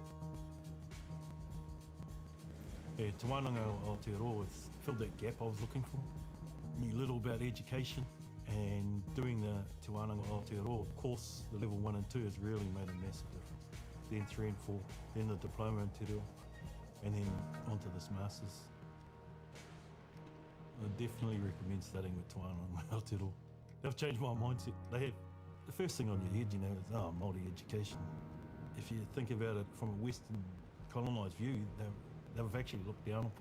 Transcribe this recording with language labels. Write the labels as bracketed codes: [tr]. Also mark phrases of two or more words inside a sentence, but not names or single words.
[en] Yeah, Te Wānanga Aotearoa has filled that gap I was looking for. Knew little about education, and doing the Te Wānanga Aotearoa course, the level 1 and 2, has really made a massive difference. Then 3 and 4, then the diploma in [mi] te reo, [en] and then onto this masters. I definitely recommend studying with Te Wānanga Aotearoa. They've changed my mindset. They have the first thing on your head, is Māori education. If you think about it from a Western colonised view, they've actually looked down upon.